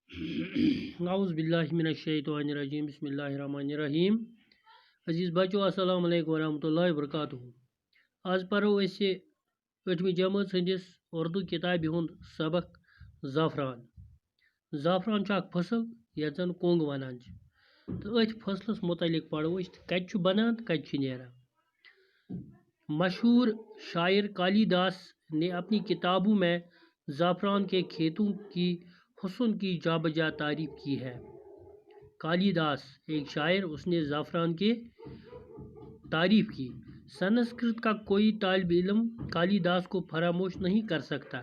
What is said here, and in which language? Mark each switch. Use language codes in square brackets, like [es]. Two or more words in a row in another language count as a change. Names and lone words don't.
[ar] اعوذ باللہ من الشیطان الرجیم بسم اللہ الرحمن الرحیم [ur] عزیز بچو [ar] السلام علیکم ورحمۃ اللہ [ks] وبرکاتہ آج پرو اسہ 8ویں جماعت سندس اردو کتابہ ہند سبق زعفران زعفران اخ فصل یتھ زن کونگ ونان تو ات فصلس متعلق پڑھو کت بنان کت نیران [ur] مشہور شاعر کالیداس نے اپنی کتابوں میں زعفران کے کھیتوں کی حسن کی جا بجا تعریف کی ہے۔ کالیداس ایک شاعر، اس نے زعفران کی تعریف کی۔ سنسکرت کا کوئی طالب علم کالیداس کو فراموش نہیں کر سکتا۔